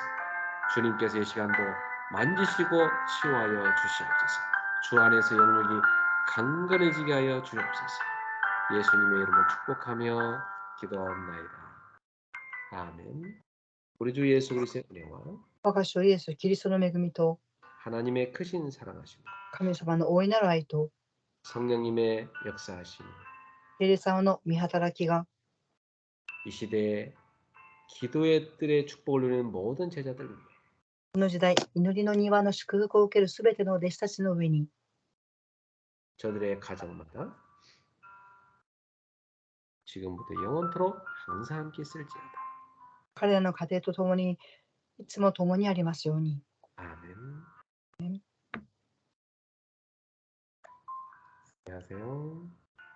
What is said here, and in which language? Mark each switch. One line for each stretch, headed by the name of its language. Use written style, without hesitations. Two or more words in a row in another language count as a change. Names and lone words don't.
Korean: 주님께서 이 시간도 만지시고 치유하여 주시옵소서. 주 안에서 영역이 강건해지게 하여 주옵소서. 예수님의 이름으로 축복하며 기도하옵나이다. 아멘. 우리 주 예수 그리스도의 은혜와
Japanese: 我が主イエス・キリストの恵みと、
Korean: 하나님의 크신 사랑하심과
Japanese: 神様の大いなる愛と、
Korean: 성령님의 역사하심
Japanese: 聖霊様の御働きが、
Korean: 이 시대에 기도의 뜰에 축복을 누리는 모든 제자들 위해
Japanese: この時代、祈りの庭の祝福を受けるすべての弟子たちの上に、
Korean: 저들의 가정마다 지금부터 영원토록 항상 함께 있을지어다.
Japanese: 彼らの家庭と共に、いつも共にありますように。
Korean: 아멘. 안녕하세요.